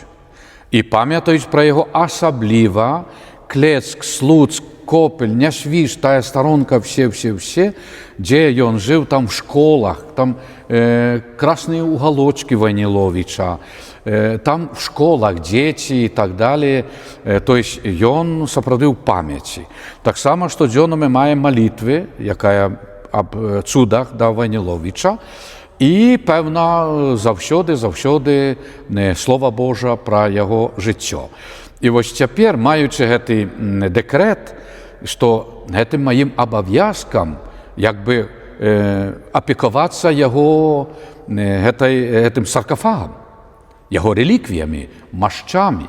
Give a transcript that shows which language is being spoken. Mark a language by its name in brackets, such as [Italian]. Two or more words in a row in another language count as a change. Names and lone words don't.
[Belarusian] І памятаюць пра яго асабліва Клецк, Слуцк, Копель, Няшвіж, тая старонка, все, дзе ён жыў там [Russian] в школах, [Belarusian] там [Russian] красныя уголочки [Belarusian] Вайніловіча, там [Russian] в школах [Belarusian] дзеці і так далее. [Russian] То есть ён сапраўды ў памяці. [Belarusian] Таксама штодзённа мы маем малітвы, якая аб цудах да Вайніловіча, і, пэвна, заўсёды Слова Божа пра яго жыццё. І вось цяпер, маючы гэты дэкрэт, што гэтым маім абавязкам як бы апекавацца яго гэтым саркафагам, яго рэліквіямі, машчамі.